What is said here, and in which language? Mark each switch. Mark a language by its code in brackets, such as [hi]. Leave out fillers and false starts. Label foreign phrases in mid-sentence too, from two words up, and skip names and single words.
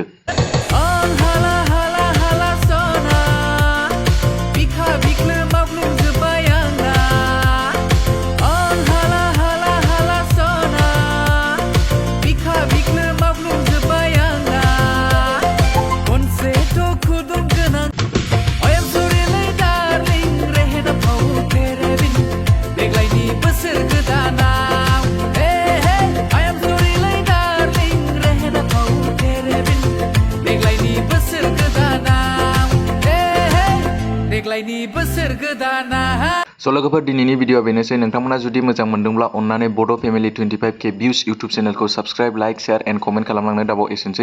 [brx] आं हाला हाला हाला सना बिखा बिख्लो मावग्लुंजोब्बाय आंना आं हाला हाला हाला सना बिखा बिख्लो मावग्लुंजोब्बाय आंना खनसेथ' खुदुम गोनां। [en] I am so really darling [brx] रेहेना फाव तेरेबिन देग्लायनि बोसोर गोदानाव [en] I am so really darling [brx] रेहेना फाव तेरेबिन देग्लायनि बोसोर गोदानाव देग्लायनि बोसोर गोदानाव। स' लोगोफोर, दिनैनि भिडिअआ बेनोसै। नोंथांमोना जुदि मोजां मोनदोंब्ला अन्नानै बड' फेमिलि 25K भिउस इउटुब चेनेलखौ साबस्क्राइब, लाइक, [en] share and comment [brx] खालामलांनो दाबाव।